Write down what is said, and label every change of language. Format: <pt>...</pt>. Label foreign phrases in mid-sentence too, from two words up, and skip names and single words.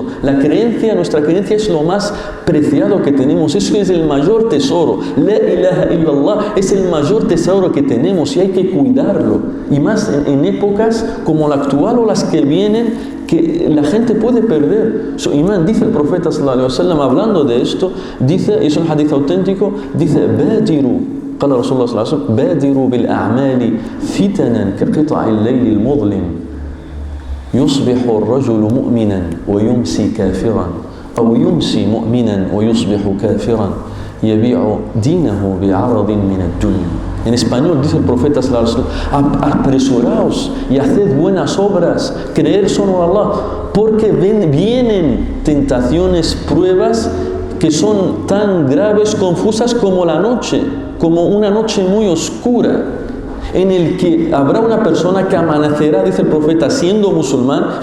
<es>Nuestra creencia es lo más preciado que tenemos, eso es el mayor tesoro.</es> <ar>لا إله إلا الله</ar> <es>es el mayor tesoro que tenemos y hay que cuidarlo, y más en épocas como la actual o las que vienen, que la gente puede perder su imán. Dice el profeta</es> <ar>صلى الله عليه وسلم,</ar> <es>hablando de esto, dice, es un hadith auténtico, dice:</es> <ar>badiru, قال رسول الله صلى الله عليه وسلم, بادروا بالأعمال فتنا كقطع الليل المظلم يصبح الرجل مؤمنا ويمسي كافرا أو يمسي مؤمنا ويصبح كافرا يبيع دينه بعرض من الدنيا.</ar> <es>En español dice el profeta</es> <ar>صلى الله عليه وسلم:</ar> <es>apresuraos y haced buenas obras, creer solo a Allah, porque vienen tentaciones, pruebas que son tan graves, confusas como la noche, como una noche muy oscura, en el que habrá una persona que amanecerá, dice el profeta, siendo musulmán.</es>